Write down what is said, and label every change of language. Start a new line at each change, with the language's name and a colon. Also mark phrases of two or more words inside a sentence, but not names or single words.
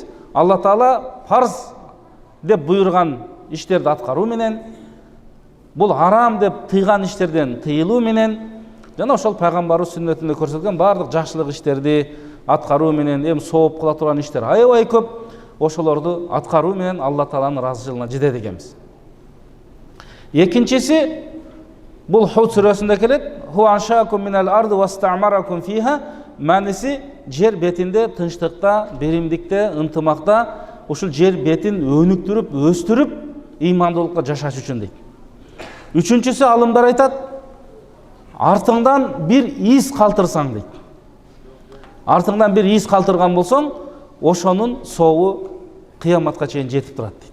Kyrgyz: Алла Таала фарз деп буйрган иштерди аткаруу менен, бул арам деп тыйган иштерден тыйылуу менен, жана ошол пайгамбарыбыз сүннөтүндө көрсөткөн баардык жакшылык иштерди аткаруу менен, эми сооп кыла турган иштер аябай көп, ошолорду аткаруу менен Алла Тааланын ыраазычылыгына жетет экенбиз. Экинчиси бул Худ сүрөсүндө келет:
Arabic: "هو أنشأكم من الأرض واستعمركم فيها",
Kyrgyz: маниси жер бетинде тынчтыкта, беримдикте, ынтымакта ушул жер бетин өнүктүрүп, өстүрүп, ыймандуулукка жашаш үчүн дейт. Үчүнчүсү алымдар айтат: артыңдан бир из калтырсаң дейт. Артыңдан бир из калтырган болсоң, ошонун сообу кыяматка чейин жетип турат дейт.